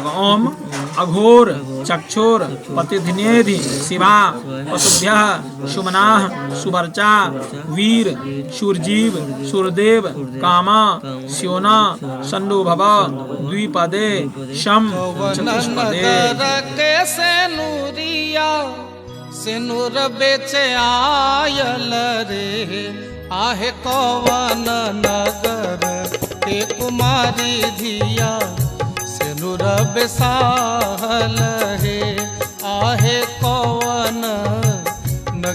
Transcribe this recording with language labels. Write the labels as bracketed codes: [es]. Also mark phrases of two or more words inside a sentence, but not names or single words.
[sa] ओम अघोर चक्षुर पतिधिनेधि शिवा पशुभ्यः सुमनाः सुवर्चा वीर शूरजीव सूरदेव कामा स्योना सन्नो भव द्विपदे शम चतुष्पदे। [bho] कैसे नूरिया से नूर बेचे आयल रे आहे कवन नगर के कुमारी धिया से नूर बेसाहल हे आहे कवन नगर